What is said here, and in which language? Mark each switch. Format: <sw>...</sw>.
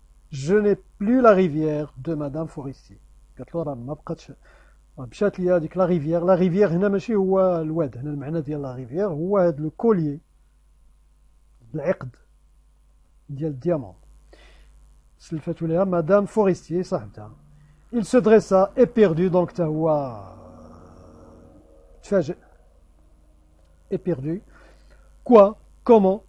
<fr>Je n'ai plus la rivière de Madame Forestier.</fr> <ar>قالت له راه ما بقاتش مشات ليا هذيك لا ريفيير هنا ماشي هو الواد هنا المعنى ديال لا ريفيير هو هذا لو كوليي العقد ديال الديامون سلفتو ليها مدام فورستيي صاحبتها.</ar> <fr>Il se dressa éperdu donc</fr> <ar>تا هو تفاجئ</ar> <fr>éperdu. Quoi? Comment?</fr>